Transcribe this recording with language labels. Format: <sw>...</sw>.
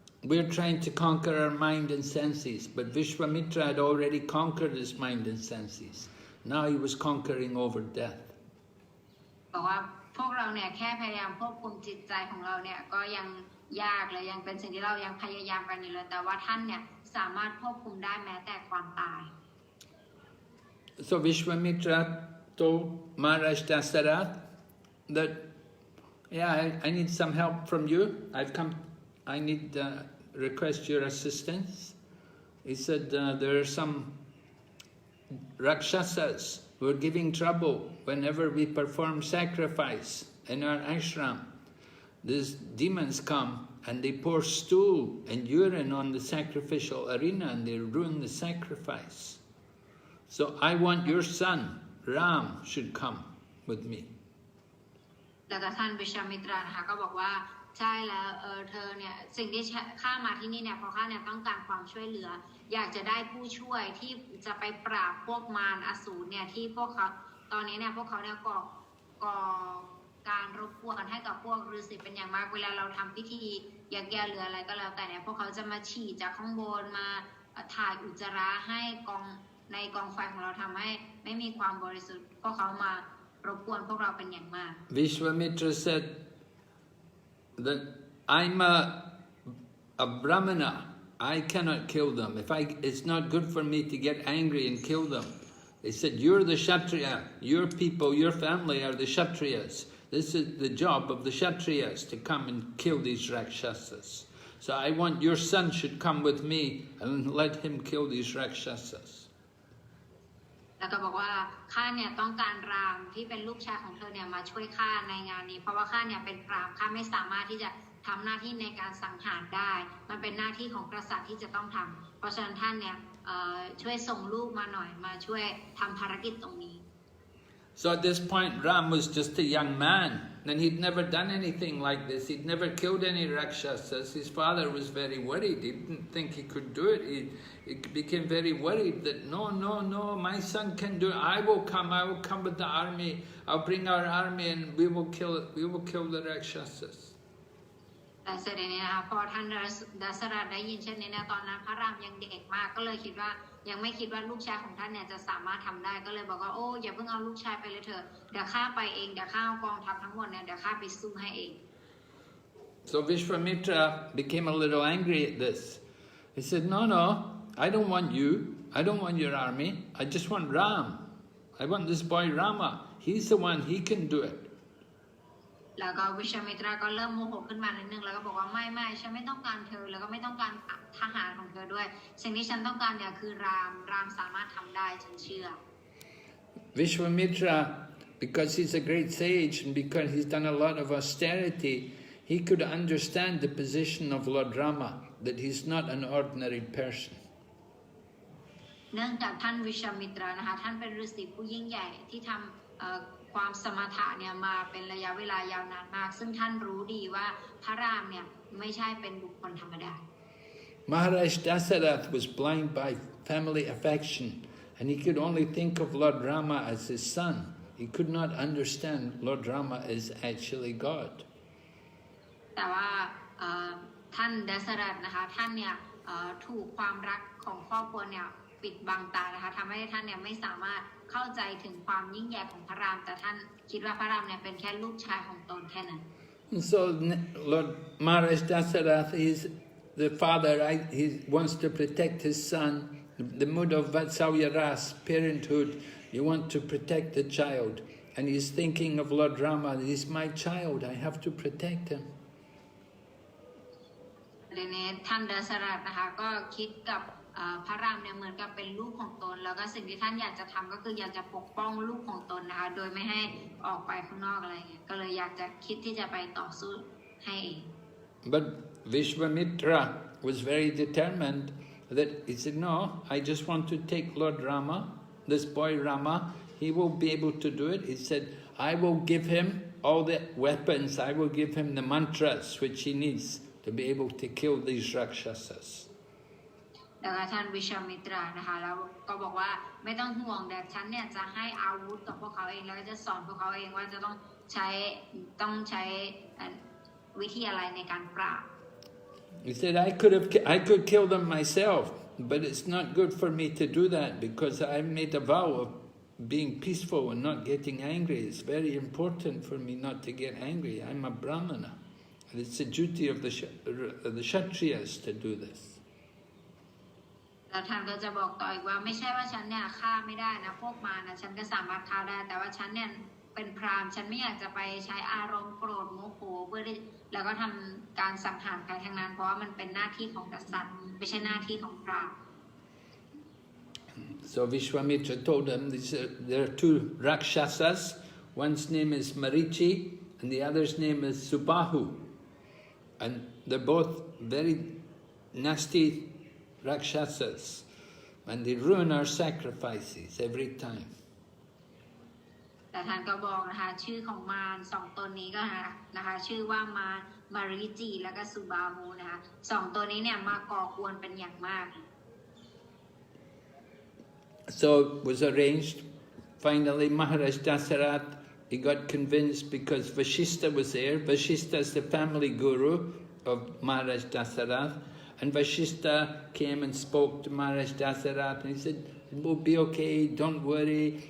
<en>We're trying to conquer our mind and senses, but Vishwamitra had already conquered his mind and senses. Now he was conquering over death.</en> <th>บอกว่าพวกเราเนี่ยแค่พยายามควบคุมจิตใจของเราเนี่ยก็ยังยากเลยยังเป็นสิ่งที่เรายังพยายามกันอยู่เลยแต่ว่าท่านเนี่ยสามารถควบคุมได้แม้แต่ความตาย</th> <en>So Vishwamitra told Maharaj Dasarath that, yeah, I need some help from you. I need request your assistance. He said there are some Rakshasas who are giving trouble whenever we perform sacrifice in our ashram. These demons come and they pour stool and urine on the sacrificial arena and they ruin the sacrifice. So I want your son, Ram, should come with me.</en> <th>แล้วก็ท่านวิชามิตรานะคะก็บอกว่าใช่แล้วเธอเนี่ยสิ่งที่ข้ามาที่นี่เนี่ยเพราะข้าเนี่ยต้องการความช่วยเหลืออยากจะได้ผู้ช่วยที่จะไปปราบพวกมารอสูรเนี่ยที่พวกเขาตอนนี้เนี่ยพวกเขาเนี่ยก่อการรบกวนให้กับพวกฤาษีเป็นอย่างมากเวลาเราทำพิธียักแย่หรืออะไรก็แล้วแต่เนี่ยพวกเขาจะมาฉี่จากข้างบนมาถ่ายอุจจาระให้ในกองไฟของเราทำให้ไม่มีความบริสุทธิ์พวกเขามารบกวนพวกเราเป็นอย่างมาก</th> <en>Vishwamitra said that I'm a brahmana. I cannot kill them. It's not good for me to get angry and kill them. They said, you're the Kshatriya. Your people, your family are the Kshatriyas. This is the job of the Kshatriyas to come and kill these Rakshasas. So I want your son should come with me and let him kill these Rakshasas.</en> <th>แล้วก็บอกว่าข้าเนี่ยต้องการรามที่เป็นลูกชายของเธอเนี่ยมาช่วยข้าในงานนี้เพราะว่าข้าเนี่ยเป็นพราหมณ์ข้าไม่สามารถที่จะทำหน้าที่ในการสังหารได้มันเป็นหน้าที่ของกษัตริย์ที่จะต้องทำเพราะฉะนั้นท่านเนี่ย ช่วยส่งลูกมาหน่อยมาช่วยทำภารกิจตรงนี้</th> <en>So at this point, Ram was just a young man, and he'd never done anything like this. He'd never killed any Rakshasas. His father was very worried. He didn't think he could do it. He became very worried that, no, my son can do it. I will come with the army. I'll bring our army and we will kill the Rakshasas.</en> <th>แต่เสร็จนี้นะคะพอท่านดัสรัตได้ยินเช่นนี้นะตอนนั้นพระรามยังเด็กมากก็เลยคิดว่ายังไม่คิดว่าลูกชายของท่านเนี่ยจะสามารถทำได้ก็เลยบอกว่าโอ้อย่าเพิ่งเอาลูกชายไปเลยเถอะเดี๋ยวข้าไปเองเดี๋ยวข้าเอากองทัพทั้งหมดเนี่ยเดี๋ยวข้าไปสู้ให้เอง</th> <en>So Vishwamitra became a little angry at this. He said, no, I don't want you. I don't want your army. I just want Ram. I want this boy Rama. He's the one, he can do it.</en> <th>แล้วก็วิชามิตราก็เริ่มโมโหขึ้นมานิดนึงแล้วก็บอกว่าไม่ฉันไม่ต้องการเธอแล้วก็ไม่ต้องการทหารของเธอด้วยสิ่งที่ฉันต้องการเนี่ยคือรามสามารถทำได้ฉันเชื่อ</th> <en>Vishwamitra, because he's a great sage and because he's done a lot of austerity, he could understand the position of Lord Rama, that he's not an ordinary person.</en> <th>เนื่องจากท่านวิชามิตรานะคะท่านเป็นฤาษีผู้ยิ่งใหญ่ที่ทำความสมถะเนี่ยมาเป็นระยะเวลายาวนานมากซึ่งท่านรู้ดีว่าพระรามเนี่ยไม่ใช่เป็นบุคคลธรรมดา</th> <en>Maharaja Dasarath was blind by family affection and he could only think of Lord Rama as his son. He could not understand Lord Rama is actually God.</en> <th>แต่ว่าท่านดัสรัตนะคะท่านเนี่ยถูกความรักของครอบครัวเนี่ยปิดบังตานะคะทำให้ท่านเนี่ยไม่สามารถเข้าใจถึงความยิ่งใหญ่ของพระรามแต่ท่านคิดว่าพระรามเนี่ยเป็นแค่ลูกชายของตนแค่นั้น</th> <en>So Lord Maharaja Dasarath is the father, he wants to protect his son, the mood of Vatsalya Ras, parenthood, you want to protect the child and he's thinking of Lord Rama, he's my child, I have to protect him.</en> <th>ในนี้ท่านดัสรัตนะคะก็คิดกับพระรามเนี่ยเหมือนกับเป็นลูกของตนแล้วก็สิ่งที่ท่านอยากจะทำก็คืออยากจะปกป้องลูกของตนนะคะโดยไม่ให้ออกไปข้างนอกอะไรเงี้ยก็เลยอยากจะคิดที่จะไปต่อสู้ให้เอง</th> <en>But Vishwamitra was very determined that he said, no, I just want to take Lord Rama, this boy Rama, he will be able to do it. He said, I will give him all the weapons, I will give him the mantras which he needs to be able to kill these Rakshasas.</en> <th>แล้วก็ท่านวิชามิตรานะคะแล้วก็บอกว่าไม่ต้องห่วงแต่ฉันเนี่ยจะให้อาวุธกับพวกเขาเองแล้วก็จะสอนพวกเขาเองว่าจะต้องใช้วิธีอะไรในการปราบ</th> <en>He said, I could kill them myself, but it's not good for me to do that because I made a vow of being peaceful and not getting angry. It's very important for me not to get angry. I'm a Brahmana. And it's the duty of the Kshatriyas to do this.</en> <th>แล้วท่านก็จะบอกต่ออีกว่าไม่ใช่ว่าฉันเนี่ยฆ่าไม่ได้นะพวกมารนะฉันก็สามารถฆ่าได้แต่ว่าฉันเนี่ยเป็นพราหมณ์ฉันไม่อยากจะไปใช้อารมณ์โกรธโมโหเพื่อแล้วก็ทำการสังหารใครทั้งนั้นเพราะว่ามันเป็นหน้าที่ของกษัตริย์ไม่ใช่หน้าที่ของพราหมณ์</th> <en>So Vishwamitra told him there are two Rakshasas. One's name is Marichi and the other's name is Subahu. And they're both very nasty Rakshasas, and they ruin our sacrifices every time.</en> <th>แต่ท่านก็บอกนะคะชื่อของมารสองตนนี้ก็นะคะชื่อว่ามาริจิและก็สุบาหูนะคะสองตัวนี้เนี่ยมาก่อกวนเป็นอย่างมาก</th> <en>So it was arranged. Finally, Maharaja Dasarath, he got convinced because Vashishta was there. Vashishta is the family guru of Maharaja Dasarath. And Vashishta came and spoke to Maharaja Dasarath and he said, it will be okay, don't worry.</en>